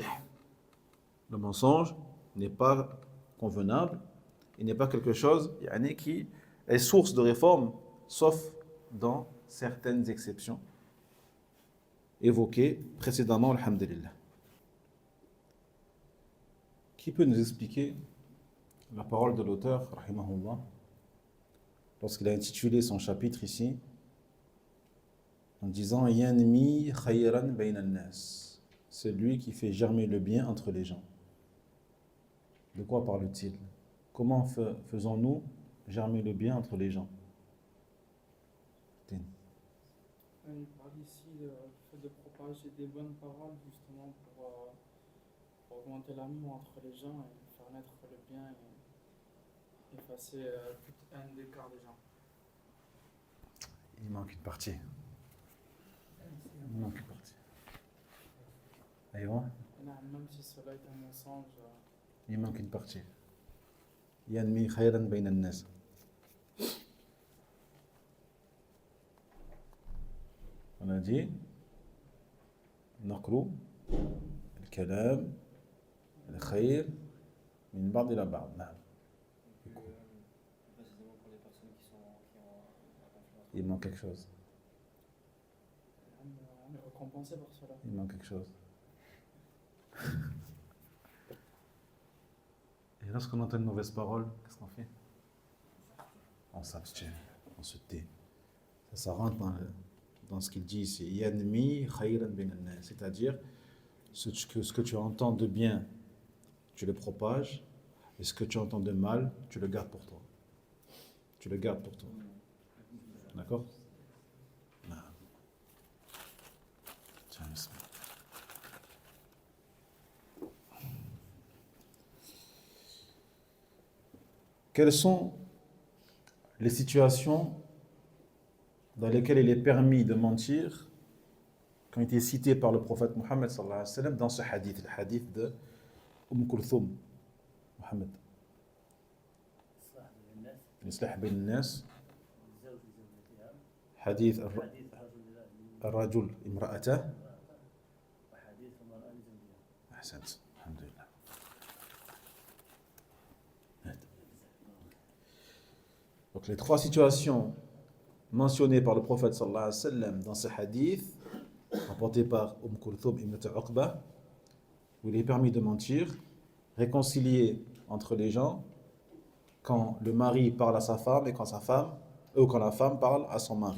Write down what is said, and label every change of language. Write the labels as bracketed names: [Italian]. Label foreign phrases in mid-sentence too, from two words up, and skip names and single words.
[French] Le mensonge n'est pas convenable, il n'est pas quelque chose qui est source de réforme, sauf dans certaines exceptions évoquées précédemment, alhamdulillah. Qui peut nous expliquer la parole de l'auteur, rahimahullah, lorsqu'il a intitulé son chapitre ici, en disant « [Arabic] ينمي خيرا بين الناس [French] » c'est lui qui fait germer le bien entre les gens. De quoi parle-t-il? Comment faisons-nous germer le bien entre les gens? Il parle ici du fait de propager des bonnes paroles justement pour augmenter l'amour entre les gens et faire naître le bien et effacer toute haine d'écart des gens. Il manque une partie. Il manque une partie. Aïwa. Même si cela est un mensonge. Il manque une partie. [Arabic] ينمي خيرا بين الناس. [French] On a dit [Arabic] نقرأ الكلام الخير من بعض إلى بعض. نعم. [French] Précisément pour les personnes qui ont influence. Il manque quelque chose. On est récompensé par cela. Il manque quelque chose. Et lorsqu'on entend une mauvaise parole, qu'est-ce qu'on fait? On s'abstient, on se tait. Ça rentre dans ce qu'il dit ici. [Arabic] ينمي خيرا بين الناس, [French] c'est-à-dire ce que tu entends de bien, tu le propages, et ce que tu entends de mal, tu le gardes pour toi. Tu le gardes pour toi. D'accord? Non. Tiens, bismillah. Quelles sont les situations dans lesquelles il est permis de mentir qui ont été citées par le prophète Mohammed [Arabic] صلى الله عليه وسلم [French] dans ce hadith, le hadith de Kulthum, Mohammed. [Arabic] إصلاح بين الناس, hadith الرجل امرأته. أحسنت. الحمد لله. [French] Donc les trois situations mentionnées par le prophète [Arabic] صلى الله عليه وسلم [French] dans ce hadith, rapporté par Kulthum ibn Uqba, où il est permis de mentir, réconcilier entre les gens quand le mari parle à sa femme et quand la femme parle à son mari.